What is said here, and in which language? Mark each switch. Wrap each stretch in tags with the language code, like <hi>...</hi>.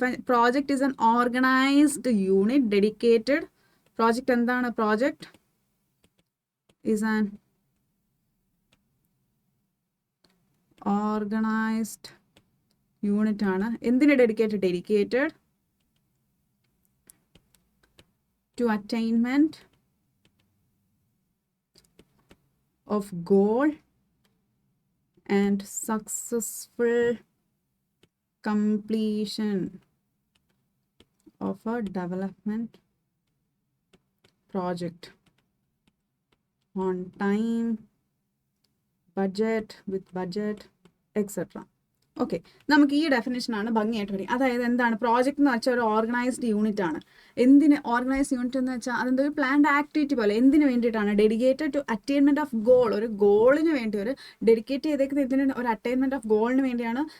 <en>Project is an organised unit dedicated.</en> <ml>Project എന്താണ്?</ml> <en>Project is an organised unit ആണ്. എന്തിന് dedicated to attainment of goal and successful completion of a development project on time, with budget, etc.</en> <ml>Okay, നമുക്ക് ഈ ഡെഫിനേഷനാണ് ഭംഗിയായിട്ട് പഠിക്കും. അതായത് എന്താണ് project എന്ന് വെച്ചാൽ ഒരു ഓർഗനൈസ്ഡ് യൂണിറ്റ് ആണ്. എന്തിന് ഓർഗനൈസ്ഡ് യൂണിറ്റ് എന്ന് വെച്ചാൽ അതെന്താ ഒരു പ്ലാൻഡ് ആക്ടിവിറ്റി പോലെ. എന്തിനു വേണ്ടിയിട്ടാണ്?</ml> <en>Dedicated to attainment of goal.</en> <ml>ഒരു ഗോളിന് വേണ്ടി ഒരു ഡെഡിക്കേറ്റ് ചെയ്തേക്കുന്ന ഇതിന് ഒരു അറ്റൈൻമെന്റ് ഓഫ് ഗോളിന് വേണ്ടിയാണ്.</ml>